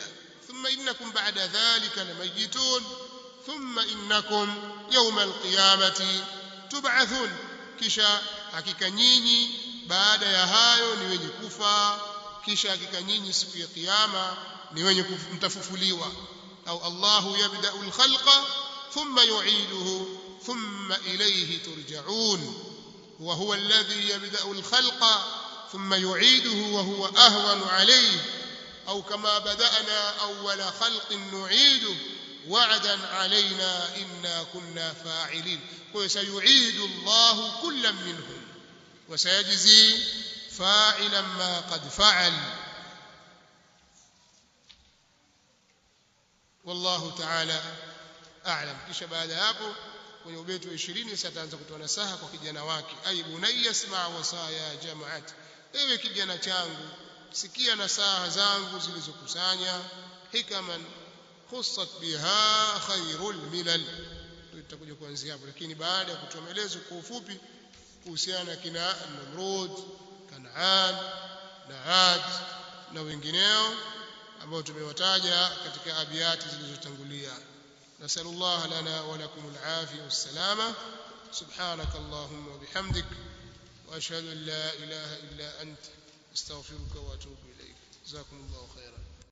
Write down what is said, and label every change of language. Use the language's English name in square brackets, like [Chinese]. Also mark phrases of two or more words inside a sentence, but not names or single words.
[Arabic] ثم إنكم بعد ذلك لميتون ثم إنكم يوم القيامة تبعثون, [Swahili] kisha hakika nyinyi baada ya hayo ni wenye kufa, kisha hakika nyinyi siku ya kiyama ni wenye mtafufuliwa. [Arabic] Au الله يبدأ الخلق ثم يعيده ثم إليه ترجعون وهو الذي يبدأ الخلق ثم يعيده وهو أهون عليه, au كما بدأنا أول خلق نعيده وعدا علينا إنا كنا فاعلين. وسيعيد الله كل منهم وسيجزي فاعلا ما قد فعل. والله تعالى أعلم. [Swahili] kisha baada hapo kwenye ubeti wa 20 sasa ataanza kutoa nasaha kwa kijana wake [Arabic] أي بني اسمع وصايا جمعت [Swahili] ewe kijana changu sikia nasaha zangu zilizokusanya [Arabic] حكما خصت بها خير الملل [Swahili] tutakuja kuanzia hapo lakini baada ya kutoa maelezo kwa ufupi kuhusiana na kina Namrud Kanaan na Ad na wengineo ambao tumewataja katika abiyati zilizotangulia [Arabic] نسأل الله لنا ولكم العافية والسلامة سبحانك اللهم وبحمدك وأشهد أن لا إله إلا أنت أستغفرك وأتوب إليك جزاكم الله خيرا